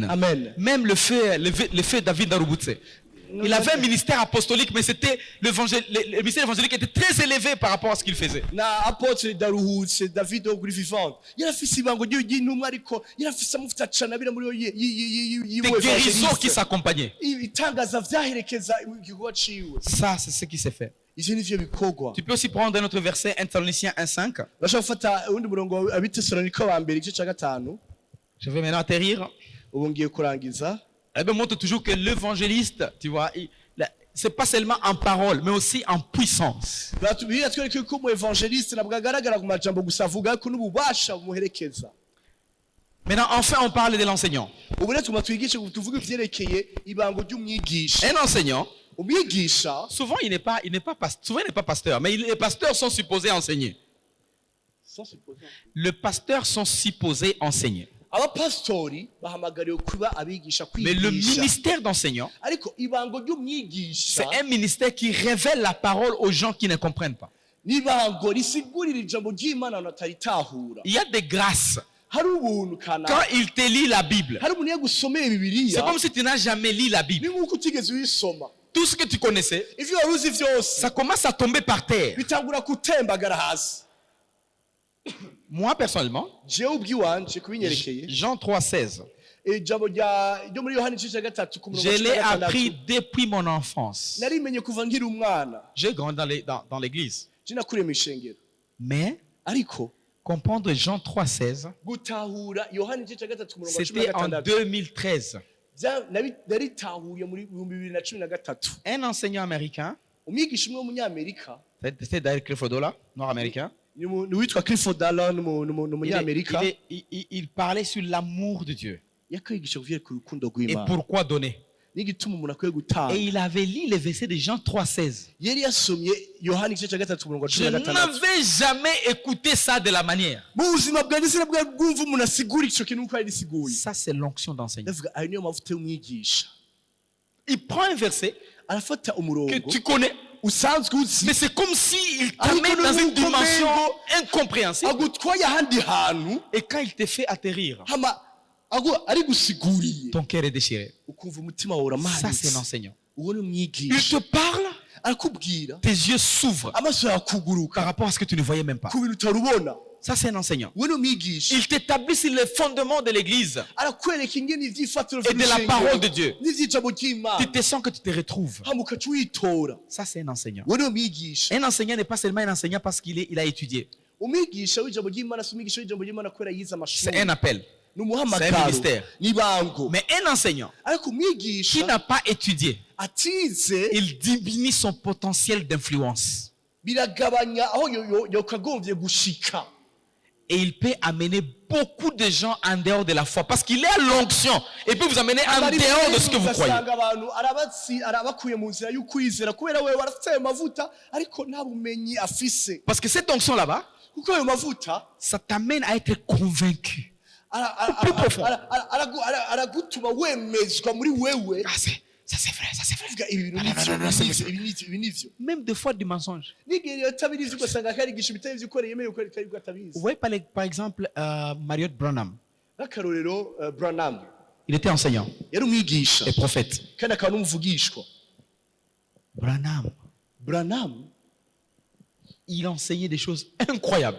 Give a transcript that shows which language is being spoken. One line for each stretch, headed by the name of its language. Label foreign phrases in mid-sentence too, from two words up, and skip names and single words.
Rundi: Amen.
French: Même le feu David Darubutse. Il avait un ministère apostolique, mais c'était le ministère évangélique était très élevé par rapport à ce qu'il faisait.
Rundi: Na apotre Daruhutse David wo kuri vivant yarafise ibango ry'intumwa, ariko yarafise amavuta cyane abira muri
French: Des guérissons qui s'accompagnaient.
Rundi: itangaza vyaherekeza igikorwa ciwe.
French: Ça, c'est ce qui s'est fait.
Rundi: Ivyo nivyo bikorwa.
French: Tu peux aussi prendre un autre verset, 1 Thessaloniciens 1:5.
Rundi: Bashaka gufata undi murongo wa Abitesalonike ba mbere igice ca 5.
French: Je vais maintenant atterrir.
Rundi: Ubu ngiye kurangiza.
French: La Bible montre toujours que l'évangéliste, tu vois, c'est pas seulement en parole, mais aussi en puissance.
Rundi: Bibiliya twereka ko umu evangeliste nabwo agaragara ku majambo gusa avuga ko n'ububasha bumuherekeza.
French: Maintenant, enfin, on parle de l'enseignant.
Rundi: Ubu rero tuma twigishe tuvuge ivyerekeye ibango ry'umwigisha.
French: Un enseignant,
Rundi: Umwigisha
French: souvent il n'est pas pasteur, mais les pasteurs sont supposés enseigner. Les pasteurs sont supposés enseigner.
Rundi: abapastori bahamagariwe kuba abigisha
French: Mais le
Rundi: kwigisha,
French: ministère d'enseignant,
Rundi: ariko ibango ry'umwigisha
French: c'est un ministère qui révèle la parole aux gens qui ne comprennent pas.
Rundi: n'ibango risigurira ijambo ry'Imana abantu bataritahura.
French: Il y a des grâces.
Rundi: Hari ubuntu
French: Quand
Rundi: kana,
French: il te lit la Bible,
Rundi: hari umuntu yagusomeye
French: c'est
Rundi: Bibiliya,
French: comme si tu n'as jamais lu la
Rundi: ni
French: Bible.
Rundi: nk'uko utigeze uyisoma.
French: Tout ce que tu connaissais,
Rundi: Ivyo wari uzi vyose
French: ça commence à tomber par terre.
Rundi: bitangura gutembagara hasi.
French: Moi, personnellement,
Rundi: Jewe ubwiwanje kubinyerekeye,
French: Jean 3,16,
Rundi: ijambo ryo muri Yohana igice ca 3 ku murongo
French: je
Rundi: wa
French: l'ai
Rundi: 16.
French: appris depuis mon enfance.
Rundi: Narimenye kuva nkiri umwana,
French: J'ai grandi dans l'église.
Rundi: je nakuriye mu ishengero,
French: Mais
Rundi: ariko
French: comprendre Jean 3,16,
Rundi: gutahura Yohana igice ca 3 ku murongo wa
French: c'était en
Rundi: 16
French: 2013.
Rundi: naritahuye muri 2013.
French: Un enseignant américain,
Rundi: Umwigisha umwe w'umunyamerika,
French: c'était d'ailleurs Clifford Ola, nord-américain,
Rundi: ni witwa Clifford Allen, ni umunyamerika,
French: il parlait sur l'amour de Dieu.
Rundi: yakwigisha kuvyera ku rukundo
French: Et
Rundi: rw'Imana
French: pourquoi donner.
Rundi: n'igituma umuntu akwiye gutanga.
French: Et il avait lu les versets de Jean 3,16.
Rundi: Yari yasomye Yohana igice ca 3 ku murongo wa
French: Je
Rundi: 16.
French: n'avais jamais écouté ça de la manière.
Rundi: Mu buzima bwanjye sinabwa bwumva umuntu asigura ico kintu uko yarisiguye.
French: Ça, c'est l'onction d'enseignant.
Rundi: Ndavuga ayo niyo mavuta y'umwigisha.
French: Il prend un verset
Rundi: Arafata
French: que
Rundi: umurongo
French: tu connais,
Rundi: usanzwe uzi,
French: mais c'est comme s'il t'amène dans une dimension incompréhensible.
Rundi: agutwaye ahandi hantu,
French: Et quand il te fait atterrir,
Rundi: hama ari gusiguriye,
French: ton cœur est déchiré.
Rundi: ukumva umutima wawe
French: Ça, c'est
Rundi: uramanitse.
French: l'enseignant.
Rundi: Uwo ni
French: Il
Rundi: umwigisha,
French: te parle,
Rundi: arakubwira,
French: tes yeux s'ouvrent
Rundi: amaso yawe akuguruka
French: par rapport à ce que tu ne voyais même pas.
Rundi: ku bintu utarubona.
French: Ça, c'est un enseignant.
Rundi: we ni umwigisha
French: Il t'établit sur les fondements de l'église
Rundi: arakwereka ingene ivyifatiro
French: et de la parole de Dieu.
Rundi: n'ivy'ijambo
French: Tu
Rundi: ry'Imana
French: te sens que tu te retrouves.
Rundi: hama ukaca witora.
French: Ça, c'est un enseignant.
Rundi: We ni umwigisha.
French: Un enseignant n'est pas seulement un enseignant parce il a étudié.
Rundi: Umwigisha w'ijambo ry'Imana si umwigisha w'ijambo ry'Imana kubera yize
French: C'est
Rundi: amashuri.
French: un appel.
Rundi: Ni
French: C'est un
Rundi: umuhamagaro.
French: ministère.
Rundi: Ni ibango.
French: Mais un enseignant
Rundi: Ariko
French: qui
Rundi: umwigisha
French: n'a pas étudié,
Rundi: atize
French: il diminue son potentiel d'influence.
Rundi: biragabanya aho yokagombye gushika.
French: Et il peut amener beaucoup de gens en dehors de la foi. Parce qu'il est à l'onction. Et peut vous amener en dehors de ce que vous croyez.
Rundi: ugasanga abantu arabakuye mu nzira y'ukwizera kubera wewe warafite ayo mavuta ariko nta bumenyi afise.
French: Parce que cette onction là-bas,
Rundi: Kuko ayo mavuta
French: ça t'amène à être convaincu. Plus profond.
Rundi: aragutuma wemezwa muri wewe.
French: Ah, ça c'est vrai, ça c'est vrai.
Rundi: Uvuga ibi bintu ibi nivyo.
French: Même des fois du mensonge.
Rundi: N'igihe atabizi ugasanga akarigisha ibitari vy'ukoreye yemeye uko ariko
French: Vous
Rundi: atabizi.
French: voyez par exemple Marriott Branham.
Rundi: N'akarorero Branham
French: Il était enseignant
Rundi: yari umwigisha
French: et prophète.
Rundi: kandi akaba n'umuvugishwa.
French: Branham, il enseignait des choses incroyables.